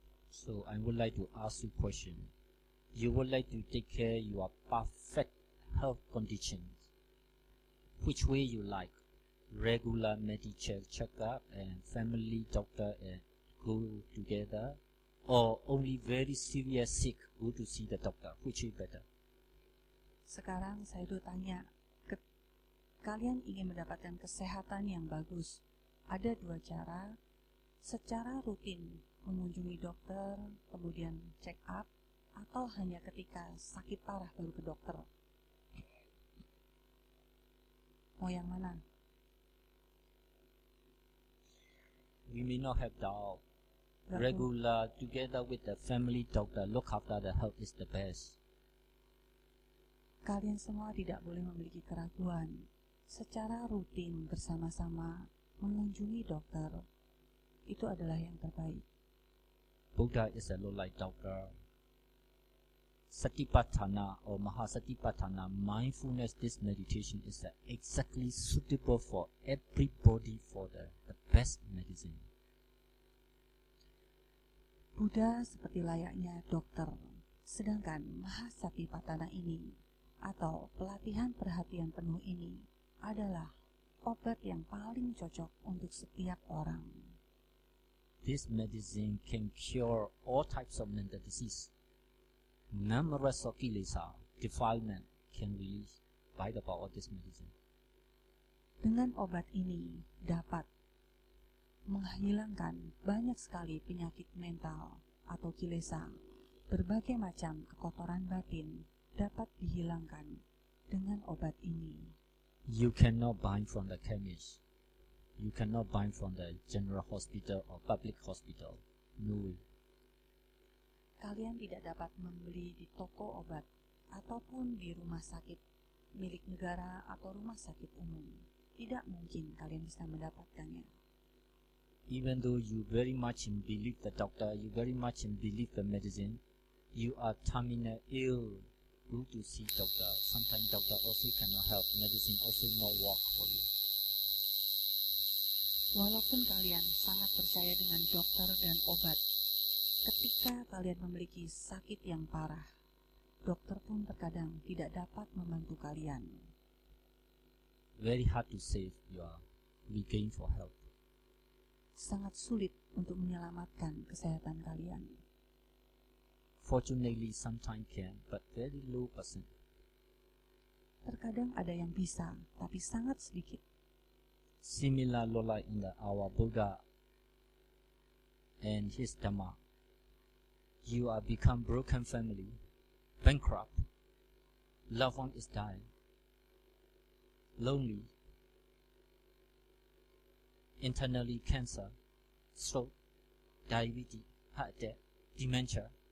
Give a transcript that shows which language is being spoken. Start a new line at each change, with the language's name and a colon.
English: So I would like to ask you a question. You would like to take care of your perfect health conditions. Which way you like? Regular medical checkup and family doctor and go together? Or only very serious sick go to see the doctor? Which is better?
Indonesian: Sekarang saya tanya, kalian ingin mendapatkan kesehatan yang bagus, ada dua cara: secara rutin mengunjungi dokter, kemudian check up, atau hanya ketika sakit parah baru ke dokter. Mau yang mana?
English: We may not have doubt.
Indonesian: Gak
English: Regular, together with the family doctor, look after the health is the best.
Indonesian: Kalian semua tidak boleh memiliki keraguan. Secara rutin bersama-sama mengunjungi dokter, itu adalah yang terbaik.
English: Buddha is a lot like doctor. Satipatthana or Mahasatipatthana, mindfulness, this meditation is exactly suitable for everybody for the best medicine.
Indonesian: Buddha seperti layaknya dokter, sedangkan Mahasatipatthana ini atau pelatihan perhatian penuh ini adalah obat yang paling cocok untuk setiap orang.
English: This medicine can cure all types of mental disease. Numerous of kilesa, defilement can release by the power of this medicine.
Indonesian: Dengan obat ini dapat menghilangkan banyak sekali penyakit mental atau kilesa. Berbagai macam kekotoran batin dapat dihilangkan dengan obat ini.
English: You cannot buy from the chemist. You cannot buy from the general hospital or public hospital. No way.
Indonesian: Kalian tidak dapat membeli di toko obat ataupun di rumah sakit milik negara atau rumah sakit umum. Tidak mungkin kalian bisa mendapatkannya.
English: Even though you very much believe the doctor, you very much believe the medicine, you are terminal ill, go to see doctor. Sometimes doctor also cannot help, medicine also not work for you.
Indonesian: Walaupun kalian sangat percaya dengan dokter dan obat, ketika kalian memiliki sakit yang parah, dokter pun terkadang tidak dapat membantu kalian.
English: Very hard to save your regain for health.
Indonesian: Sangat sulit untuk menyelamatkan kesehatan kalian.
English: Fortunately, sometimes can, but very low percent.
Indonesian: Terkadang ada yang bisa, tapi sangat sedikit.
English: Similar like in our Buddha and his Dhamma. You are become broken family, bankrupt, loved one is dying, lonely, internally cancer, stroke, diabetes, heart attack, dementia.